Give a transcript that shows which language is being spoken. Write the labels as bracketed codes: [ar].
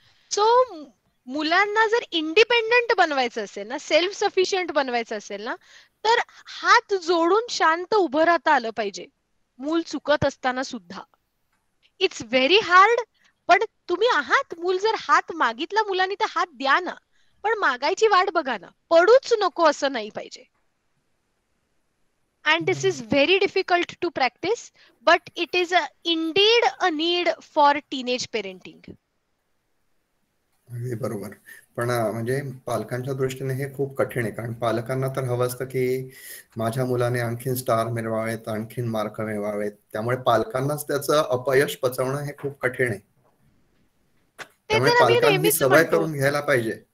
[mr] So मुलांना जर independent बनवायचं असेल ना, [en] self sufficient [mr] बनवायचं असेल ना, तर हात जोडून शांत उभं राहता आलं पाहिजे मूल चुकत असताना सुद्धा. [en] it's very hard, [mr] पण तुम्ही आहात. मूल जर हात मागितला मुलांनी तर हात द्या ना, पण मागायची वाट बघा ना, पडूच नको असं नाही पाहिजे. [en] And this is very difficult to practice, but it is indeed a need for teenage parenting. [mr] बरोबर. पण म्हणजे पालकांच्या दृष्टीने हे खूप कठीण आहे, कारण पालकांना तर हवं असतं की माझ्या मुलाने आणखीन स्टार मिळवावेत, आणखीन मार्क मिळवावेत. त्यामुळे पालकांनाच त्याचं अपयश पचवणं हे खूप कठीण आहे. त्यामुळे पालकांनी सवय करून घ्यायला पाहिजे.